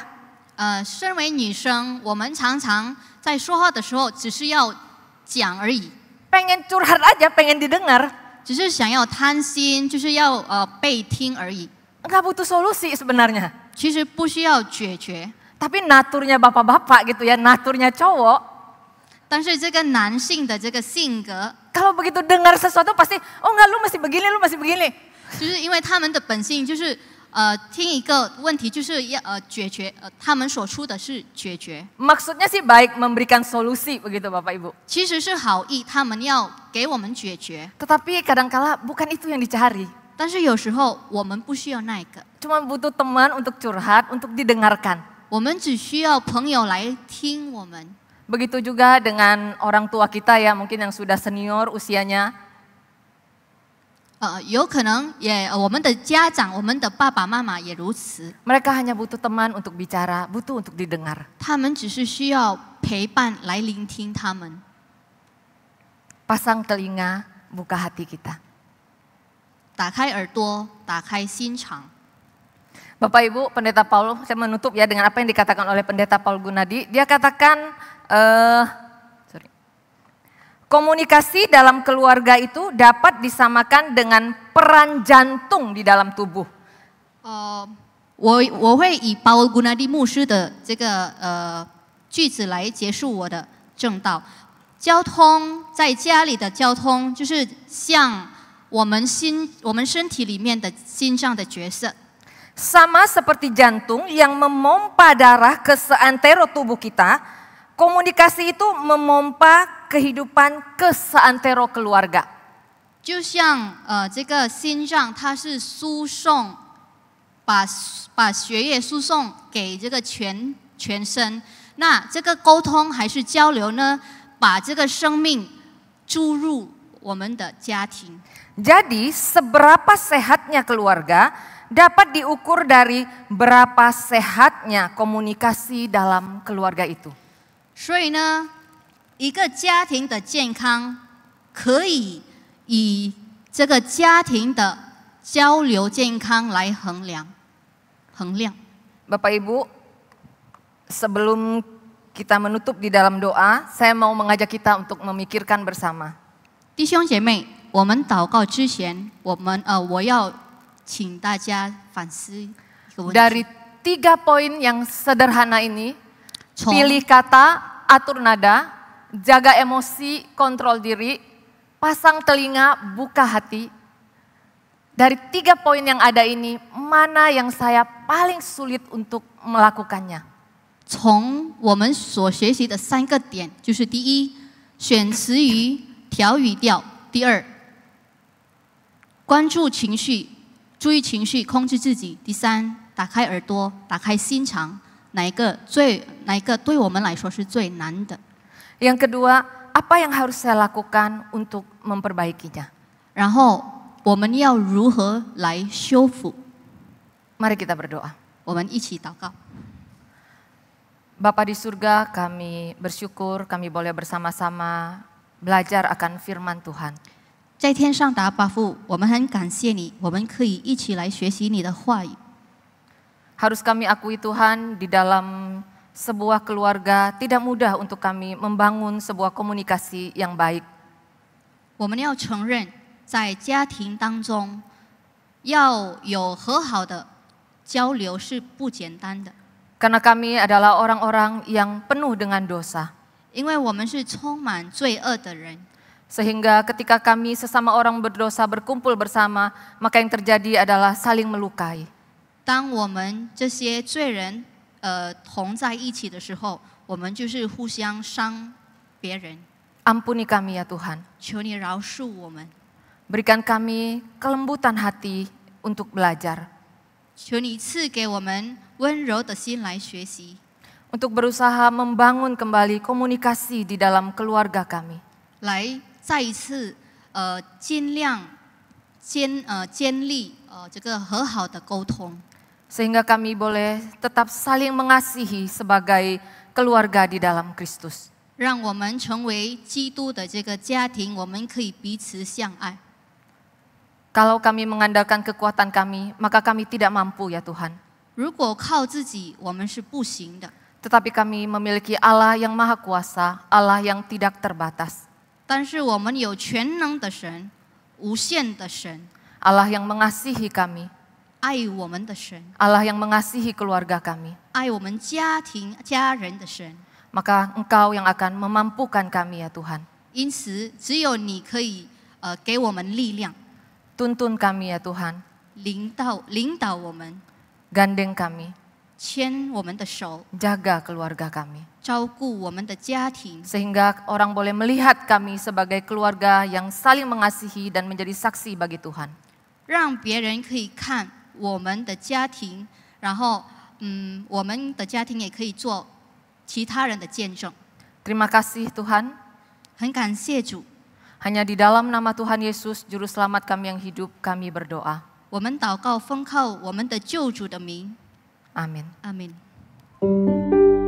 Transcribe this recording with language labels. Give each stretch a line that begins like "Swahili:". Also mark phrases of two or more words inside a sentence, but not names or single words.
Chinese: 身为女生，我们常常在说话的时候，只是要讲而已，
Indonesian: Pengen curhat aja, pengen didengar.
Chinese: 只是想要贪心，就是要被听而已。
Indonesian: Nggak butuh solusi sebenarnya.
Chinese: 其实不需要解决，
Indonesian: Tapi naturnya bapak-bapak gitu ya, naturnya cowok.
Chinese: 但是这个男性的这个性格，
Indonesian: Kalau begitu dengar sesuatu pasti, "Oh enggak, lu masih begini, lu masih begini."
Chinese: 就是因为他们的本性就是听一个问题就是要解决，他们所出的是解决，
Indonesian: Maksudnya sih baik memberikan solusi begitu Bapak Ibu.
Chinese: 其实是好意，他们要给我们解决，
Indonesian: Tetapi kadangkala bukan itu yang dicari.
Chinese: 但是有时候我们不需要那个，
Indonesian: Cuma butuh teman untuk curhat, untuk didengarkan.
Chinese: 我们只需要朋友来听我们。
Indonesian: Begitu juga dengan orang tua kita ya, mungkin yang sudah senior usianya.
Chinese: 有可能也我们的家长，我们的爸爸妈妈也如此，
Indonesian: Mereka hanya butuh teman untuk bicara, butuh untuk didengar.
Chinese: 他们只是需要陪伴来聆听他们。
Indonesian: Pasang telinga, buka hati kita.
Chinese: 打开耳朵，打开心肠。
Indonesian: Bapak Ibu, Pendeta Paul, saya menutup ya dengan apa yang dikatakan oleh Pendeta Paul Gunadi. Dia katakan, Komunikasi dalam keluarga itu dapat disamakan dengan peran jantung di dalam tubuh.
Chinese: 我会以保古纳利牧师的这个句子来结束我的正道。交通在家里的交通，就是像我们身体里面的心脏的角色。
Indonesian: Sama seperti jantung yang memompa darah ke seantero tubuh kita, komunikasi itu memompa kehidupan ke seantero keluarga.
Chinese: 就像这个心脏，它是输送把血液输送给这个全身。那这个沟通还是交流呢？把这个生命注入我们的家庭。
Indonesian: Jadi seberapa sehatnya keluarga dapat diukur dari berapa sehatnya komunikasi dalam keluarga itu.
Chinese: 所以呢，一个家庭的健康可以以这个家庭的交流健康来衡量。
Indonesian: Bapak Ibu, sebelum kita menutup di dalam doa, saya mau mengajak kita untuk memikirkan bersama.
Chinese: 弟兄姐妹，我们祷告之前，我要请大家反思一个问题。
Indonesian: Dari 3 poin yang sederhana ini,
Chinese: 从
Indonesian: pilih kata, atur nada, jaga emosi, kontrol diri, pasang telinga, buka hati. Dari 3 poin yang ada ini, mana yang saya paling sulit untuk melakukannya?
Chinese: 从我们所学习的3个点，就是第一，选词语、调语调；第二，关注情绪、注意情绪、控制自己；第三，打开耳朵、打开心肠。哪一个对我们来说是最难的？
Indonesian: Yang kedua, apa yang harus saya lakukan untuk memperbaikinya?
Chinese: 然后我们要如何来修复？
Indonesian: Mari kita berdoa.
Chinese: 我们一起祷告。
Indonesian: Bapa di surga, kami bersyukur kami boleh bersama-sama belajar akan firman Tuhan.
Chinese: 在天上的阿爸父，我们很感谢你，我们可以一起来学习你的话语。
Indonesian: Harus kami akui Tuhan, di dalam sebuah keluarga tidak mudah untuk kami membangun sebuah komunikasi yang baik.
Chinese: 我们要承认，在家庭当中要有和好的交流是不简单的，
Indonesian: Karena kami adalah orang-orang yang penuh dengan dosa.
Chinese: 因为我们是充满罪恶的人。
Indonesian: Sehingga ketika kami sesama orang berdosa berkumpul bersama, maka yang terjadi adalah saling melukai.
Chinese: 当我们这些罪人同在一起的时候，我们就是互相伤别人。
Indonesian: Ampuni kami ya Tuhan.
Chinese: 求你饶恕我们，
Indonesian: Berikan kami kelembutan hati untuk belajar.
Chinese: 求你赐给我们温柔的心来学习，
Indonesian: Untuk berusaha membangun kembali komunikasi di dalam keluarga kami.
Chinese: 来再一次尽量建立这个和好的沟通。
Indonesian: Sehingga kami boleh tetap saling mengasihi sebagai keluarga di dalam Kristus.
Chinese: 让我们成为基督的这个家庭，我们可以彼此相爱。
Indonesian: Kalau kami mengandalkan kekuatan kami, maka kami tidak mampu ya Tuhan.
Chinese: 如果靠自己，我们是不行的。
Indonesian: Tetapi kami memiliki Allah yang maha kuasa, Allah yang tidak terbatas.
Chinese: 但是我们有全能的神，无限的神，
Indonesian: Allah yang mengasihi kami,
Chinese: 爱我们的神，
Indonesian: Allah yang mengasihi keluarga kami.
Chinese: 爱我们家人的神。
Indonesian: Maka Engkau yang akan memampukan kami ya Tuhan.
Chinese: 因此，只有你可以给我们力量，
Indonesian: Tuntun kami ya Tuhan,
Chinese: 领导我们，
Indonesian: gandeng kami,
Chinese: 牵我们的手，
Indonesian: jaga keluarga kami.
Chinese: 照顾我们的家庭，
Indonesian: Sehingga orang boleh melihat kami sebagai keluarga yang saling mengasihi dan menjadi saksi bagi Tuhan.
Chinese: 让别人可以看我们的家庭，然后我们的家庭也可以做其他人的见证。
Indonesian: Terima kasih Tuhan,
Chinese: 很感谢主，
Indonesian: hanya di dalam nama Tuhan Yesus, Juru Selamat kami yang hidup, kami berdoa.
Chinese: 我们祷告奉靠我们的救主的名，
Indonesian: Amin.
Chinese: 阿门。